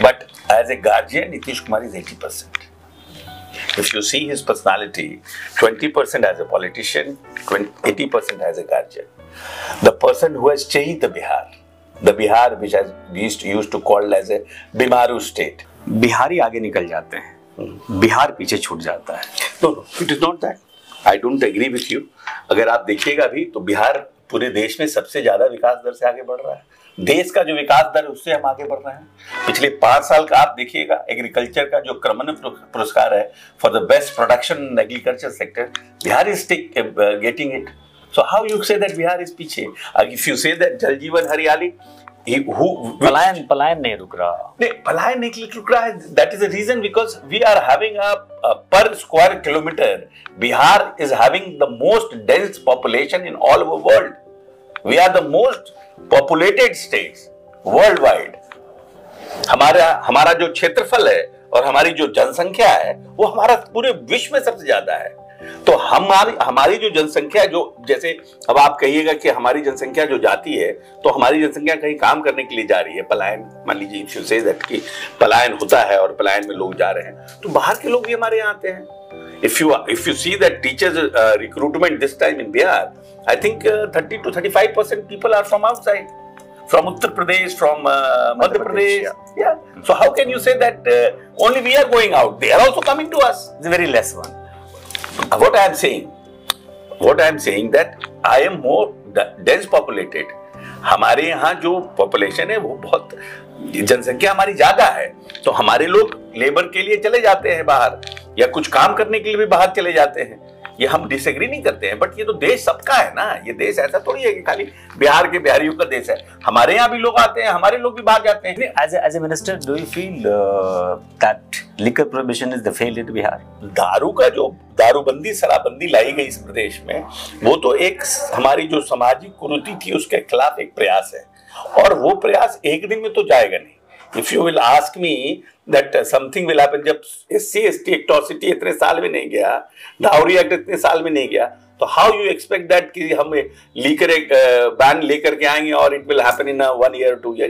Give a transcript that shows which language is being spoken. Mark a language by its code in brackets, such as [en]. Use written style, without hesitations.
[en] But as a guardian, Nitish Kumar is 80%. If you see his personality, 20% as a politician, 80% as a guardian. The person who has changed the Bihar which has used to call as a Bimaru state. [hi] Bihari आगे निकल जाते हैं, बिहार पीछे छूट जाता है. [en] No, it is not that. I don't agree with you. [hi] अगर आप देखिएगा अभी तो बिहार पूरे देश में सबसे ज्यादा विकास दर से आगे बढ़ रहा है. देश का जो विकास दर है उससे हम आगे बढ़ रहे हैं. पिछले 5 साल का आप देखिएगा, एग्रीकल्चर का जो क्रमन पुरस्कार है [en] For the best production in agriculture sector, Bihar is getting it. So how you say that Bihar is पीछे? If you say that Jal Jeevan Hariyali, [hi] पलायन नहीं रुक रहा. नहीं, पलायन नहीं रुक रहा है. [en] That is the reason, because we are having a per square kilometer. Bihar is having the most dense population in all over world. We are the most populated states worldwide. [hi] हमारा जो क्षेत्रफल है और हमारी जो जनसंख्या है वो हमारा पूरे विश्व में सबसे ज्यादा है. तो हमारी जो जनसंख्या, जो जैसे अब आप कहिएगा कि हमारी जनसंख्या जो जाती है, तो हमारी जनसंख्या कहीं काम करने के लिए जा रही है. पलायन, मान लीजिए [en] if you say that [hi] कि पलायन होता है और पलायन में लोग जा रहे हैं, तो बाहर के लोग भी हमारे यहाँ आते हैं. [en] If you see that teachers recruitment this time in Bihar, I think 30 to 35% people are from outside, from Uttar Pradesh, from Madhya Pradesh. Yeah. So how can you say that only we are going out? They are also coming to us. It's a very less one. What I am saying that I am more dense populated. [hi] हमारे यहाँ जो population है वो बहुत, जनसंख्या हमारी ज्यादा है, तो हमारे लोग लेबर के लिए चले जाते हैं बाहर, या कुछ काम करने के लिए भी बाहर चले जाते हैं. ये हम डिसएग्री नहीं करते हैं, बट ये तो देश सबका है ना. ये देश ऐसा थोड़ी है कि खाली बिहार के बिहारियों का देश है. हमारे यहाँ भी लोग आते हैं, हमारे लोग भी बाहर जाते हैं. [en] As a minister, do you feel that liquor prohibition is the failure to Bihar? [hi] दारू का जो दारूबंदी, शराबबंदी लाई गई इस प्रदेश में, वो तो एक हमारी जो सामाजिक कुरीति थी उसके खिलाफ एक प्रयास है. और वो प्रयास एक दिन में तो जाएगा नहीं। [en] If you will ask me that something will happen, [hi] जब SC/ST एट्रोसिटी इतने साल में नहीं गया, डाउरी एक्ट इतने साल में नहीं गया, तो [en] how you expect that [hi] कि हम लेकर एक बैन लेकर के आएंगे और [en] It will happen in 1 year 2 year?